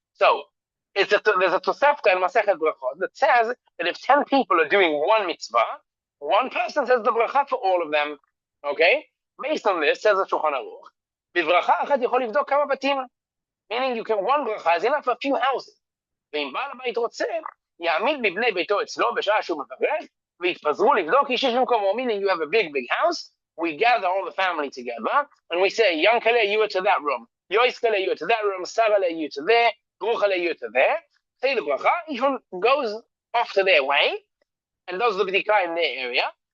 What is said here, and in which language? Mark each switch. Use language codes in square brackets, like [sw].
[en] So there's a Tosefta in Masechet Brachot that says that if 10 people are doing one mitzvah, one person says the bracha for all of them. Okay? Based on this, says the Shulchan Aruch, [he] בברכה אחת יכול לבדוק כמה בתים. [en] Meaning one bracha is enough for a few houses. [he] ואם בעל הבית רוצה, יעמיד בבני ביתו אצלו בשעה שהוא מברך, ויתפזרו לבדוק איש במקומו. [en] Meaning you have a big house, we gather all the family together, and we say, Yankele, you are to that room. Yoiskele, you are to that room. Sarale, you to there. Bruchale, you to there. Say the bracha, each one goes off to their way, and does the bdika in their area.